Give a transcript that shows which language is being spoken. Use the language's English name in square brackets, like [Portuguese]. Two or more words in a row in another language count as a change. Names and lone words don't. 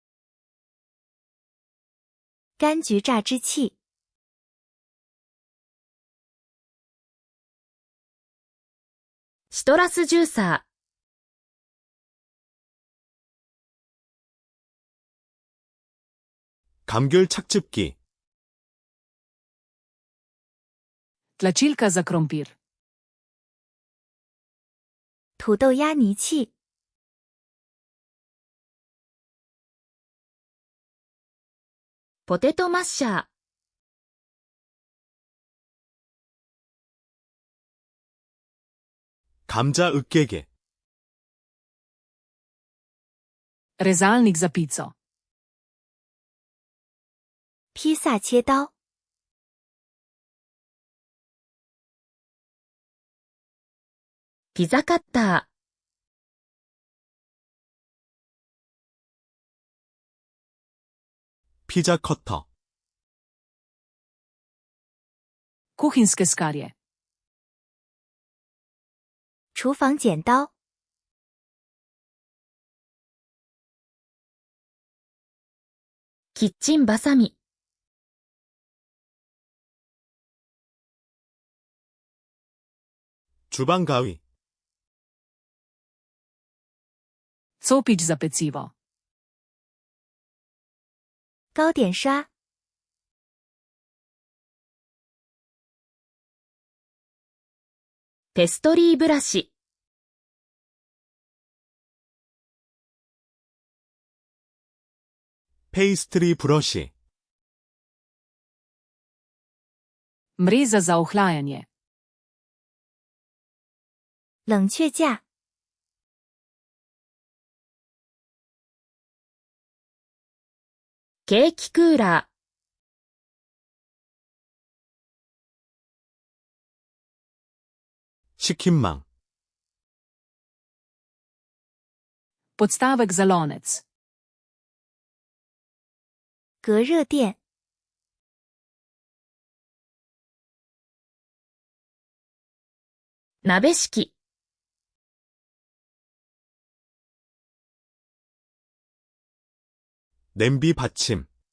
[Chinese] 柑橘榨汁器 [Japanese] シトラスジューサー [Korean] 감귤 착즙기. [Slovenian] Tlačilka za krompir. [Chinese] 土豆压泥器 [Japanese] ポテトマッシャー [Korean] 감자 으깨개. [Slovenian] Rezalnik za pico. [Chinese] 披萨切刀 [Japanese] ピザカッター [Korean] 피자 커터. [Slovenian] Kuhinjske skarje. [Chinese] 厨房剪刀 [Japanese] キッチンバサミ [Korean] 주방 가위. [Slovenian] Copič za pecivo. [Chinese] 糕点刷 [Japanese] ペストリーブラシ [Korean] 페이스트리 브러쉬. [Slovenian] Mreza za ohlajanje. [Chinese] 冷却架 [Japanese] ケーキクーラー [Korean] 식힌망. [Slovenian] Podstavek za lonec. [Chinese] 隔热垫 [Japanese] 鍋敷 [Korean] 냄비 받침.